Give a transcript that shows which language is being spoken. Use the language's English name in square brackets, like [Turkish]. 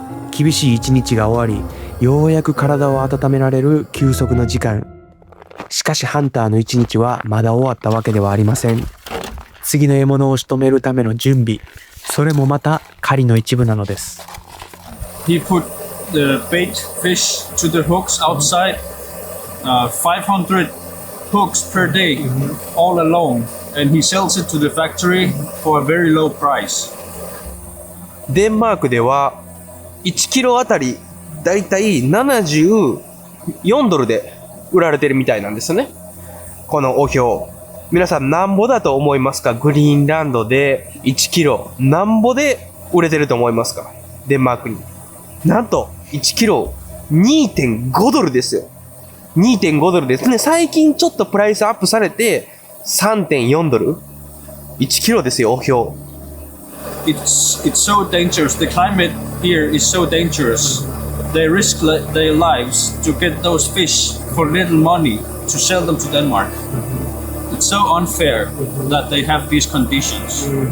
[Japanese] 厳しい一日が終わり、ようやく体を温められる休息の時間。しかしハンターの一日はまだ終わったわけではありません。次の獲物を仕留めるための準備、それもまた狩りの一部なのです。 [English] He put the bait fish to the hooks outside, 500 hooks per day, all alone, and he sells it to the factory for a very low price. [Japanese] デンマークでは1キロあたりだいたい74ドルで売られてるみたいなんですよね、このお標。皆さんなんぼだと思いますか？グリーンランドで1キロなんぼで売れてると思いますか？デンマークになんと1キロ 2.5 ドルですよ。 2.5 ドルですね。最近ちょっとプライスアップされて 3.4 ドル1キロですよ、お標。 [English] It's so dangerous. The climate here is so dangerous. They risk their lives to get those fish for little money to sell them to Denmark. It's so unfair that they have these conditions.